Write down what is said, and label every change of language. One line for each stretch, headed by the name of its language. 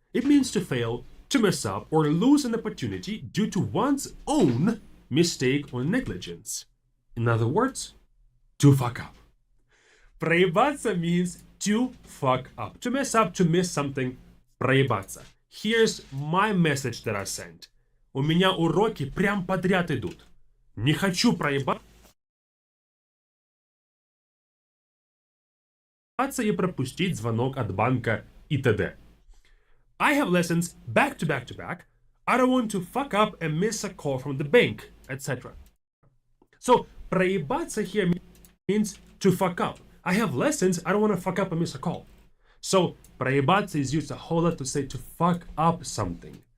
English: It means to fail, to mess up, or lose an opportunity due to one's own mistake or negligence. In other words, to fuck up. Проебаться means to fuck up, to mess up, to miss something.
Russian: Проебаться.
English: Here's my message that I sent.
Russian: У меня уроки прям подряд идут. Не хочу проебаться и пропустить звонок от банка и т.д.
English: I have lessons back to back to back. I don't want to fuck up and miss a call from the bank, etc. So, проебаться here means to fuck up. I have lessons, I don't want to fuck up and miss a call. So, проебаться is used a whole lot to say to fuck up something.